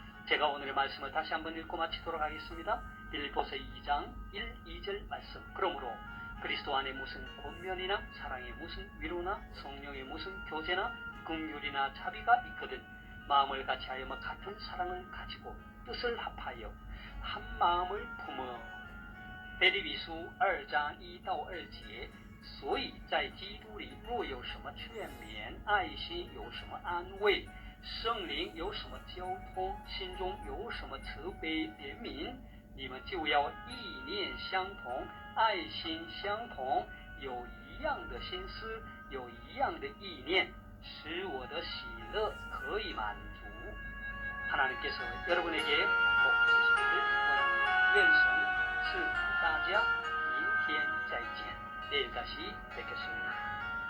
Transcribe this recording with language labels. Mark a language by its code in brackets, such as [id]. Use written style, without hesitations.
[ko] 제가 오늘의 말씀을 다시 한번 읽고 마치도록 하겠습니다. 빌립보서 2장 1, 2절 말씀. 그러므로 그리스도 안에 무슨 권면이나 사랑에 무슨 위로나 성령의 무슨 교제나 긍휼이나 자비가 있거든 마음을 같이하여 같은 사랑을 가지고 뜻을 합하여 한 마음을 품어. [zh] 腓立比书2章1到2节，所以在基督里若有什么劝勉，爱心有什么安慰，圣灵有什么交通，心中有什么慈悲怜悯，你们就要意念相同，爱心相同，有一样的心思，有一样的意念，使我的喜乐可以满足。 [ko] 하나님께서 여러분에게 복 주시기를 원합니다. [zh] 愿神赐福大家，明天再见。 [ko] 내일 다시 뵙겠습니다.